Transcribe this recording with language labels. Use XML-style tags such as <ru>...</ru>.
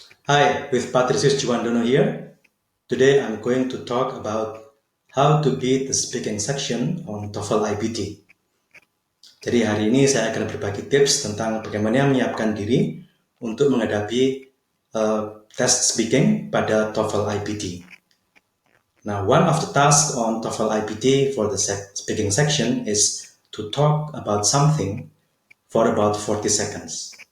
<en>Hi, with Patricius Juwandono here. Today I'm going to talk about how to beat the speaking section on Toefl Ibt.</en> <id>Jadi hari ini saya akan berbagi tips tentang bagaimana menyiapkan diri untuk menghadapi tes speaking pada Toefl Ibt.</id> <en>Now, one of the tasks on Toefl Ibt for the speaking section is to talk about something for about 40 seconds.</en>